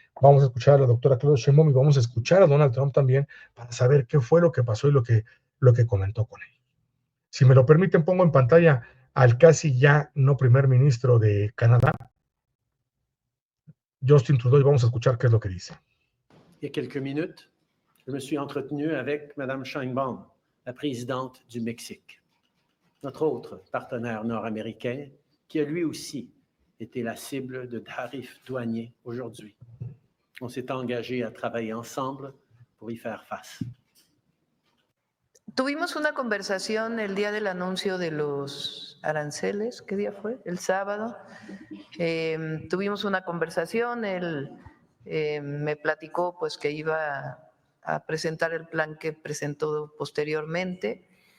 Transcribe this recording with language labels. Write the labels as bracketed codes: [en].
[es] Vamos a escuchar a la doctora Claudia Sheinbaum y vamos a escuchar a Donald Trump también para saber qué fue lo que pasó y lo que comentó con él. Si me lo permiten, pongo en pantalla al casi ya no primer ministro de Canadá, Justin Trudeau, y vamos a escuchar qué es lo que dice. [fr] Il y a quelques minutes, je me suis entretenu avec Mme Sheinbaum, la présidente du Mexique, notre autre partenaire nord-américain, qui a lui aussi été la cible de tarifs douaniers aujourd'hui. On s'est engagé à travailler ensemble pour y faire face. [es] Tuvimos una conversación el día del anuncio de los aranceles. ¿Qué día fue? El sábado. Tuvimos una conversación, él me platicó pues que iba a presentar el plan que presentó posteriormente.